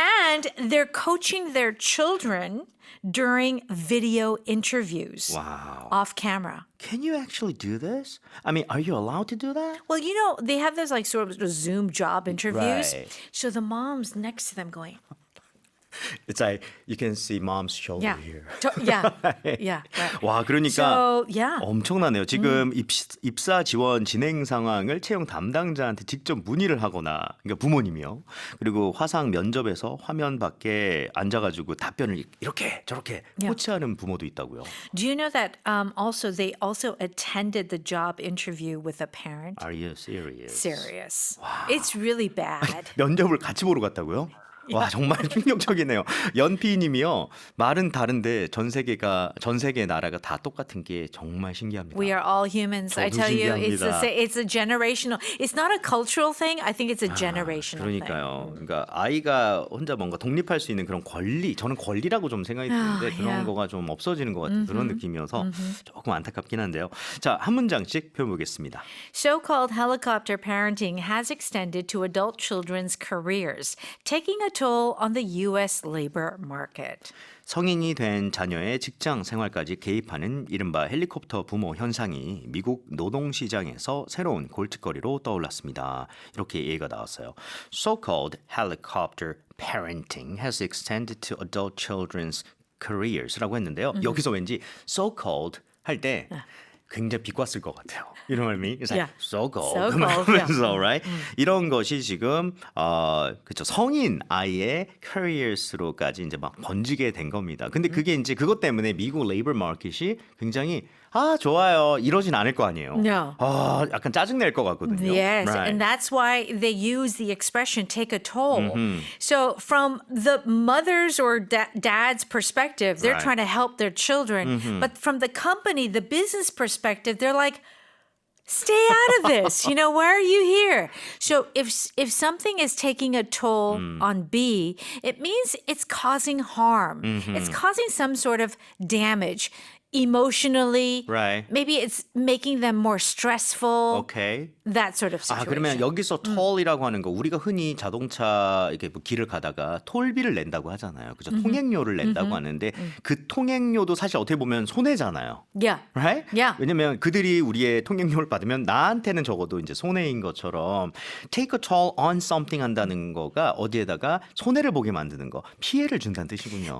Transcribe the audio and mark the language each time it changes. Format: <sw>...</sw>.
<en>And they're coaching their children during video interviews Wow. off camera. Can you actually do this? I mean, are you allowed to do that? Well, they have those like sort of Zoom job interviews. Right. So the mom's next to them going, It's like you can see mom's shoulder Yeah. here. Yeah. Yeah. Right.</en> <ko>와, 그러니까</ko> <en>So, yeah.</en> <ko>엄청나네요. 지금 입사 지원 진행 상황을 채용 담당자한테 직접 문의를 하거나, 그러니까 부모님이요. 그리고 화상 면접에서 화면 밖에 앉아가지고 답변을 이렇게 저렇게 코치하는 부모도 있다고요.</ko> <en>Do you know that also they also attended the job interview with a parent? Are you serious? Serious. It's really bad.</en> <ko>면접을 같이 보러 갔다고요? 와, 정말 충격적이네요. 연피님이요. 말은 다른데 전 세계 나라가 다 똑같은 게 정말 신기합니다.</ko> <en>We are all humans. I</en> <ko>저도</ko> <en>tell you,</en> <ko>신기합니다.</ko> <en>it's a generational. It's not a cultural thing. I think it's a generational thing.</en> <ko>그러니까요. 그러니까 아이가 혼자 뭔가 독립할 수 있는 그런 권리, 저는 권리라고 좀 생각이 드는데 그런</ko> <en>yeah.</en> <ko>거가 좀 없어지는 것 같은 그런 느낌이어서 조금 안타깝긴 한데요. 자, 한 문장씩 펴보겠습니다.</ko> <en>So-called helicopter parenting has extended to adult children's careers, taking a toll on the U.S. labor market.</en> <ko>성인이 된 자녀의 직장 생활까지 개입하는 이른바 헬리콥터 부모 현상이 미국 노동시장에서 새로운 골칫거리로 떠올랐습니다. 이렇게 얘기가 나왔어요.</ko> <en>So-called helicopter parenting has extended to adult children's careers</en> <ko>라고 했는데요. 여기서 왠지 so-called 할 때 굉장히 비꼬았을 것 같아요.</ko> <en>You know what I mean? It's like Yeah. so-called. So-called,</en> <ko>그러면서,</ko> <en>right?</en> <ko>이런 것이 지금 그렇죠. 성인 아이의 careers로까지 이제 막 번지게 된 겁니다. 근데 그게 이제 그것 때문에 미국 레이버 마켓이 굉장히 좋아요. 이러진 않을 거 아니에요.</ko> <en>No.</en> <ko>약간 짜증 낼 것 같거든요.</ko> <en>Yes, Right. and that's why they use the expression take a toll. So from the mother's or dad's perspective, they're Right. trying to help their children. But from the company, the business perspective, they're like, stay out of this. You know, why are you here? So if something is taking a toll on B, it means it's causing harm. It's causing some sort of damage. Emotionally, Right. maybe it's making them more stressful.</en> <ko>오케이.</ko> <en>That sort of situation.</en> <ko>그러면 여기서 toll이라고 하는 거 우리가 흔히 자동차 이렇게 뭐 길을 가다가 톨비를 낸다고 하잖아요. 그죠? 통행료를 낸다고 하는데 그 통행료도 사실 어떻게 보면 손해잖아요.</ko> <en>Yeah. Right? Yeah.</en> <ko>왜냐면 그들이 우리의 통행료를 받으면 나한테는 적어도 이제 손해인 것처럼</ko> <en>take a toll on something</en> <ko>한다는 거가 어디에다가 손해를 보게 만드는 거, 피해를 준다는 뜻이군요.</ko>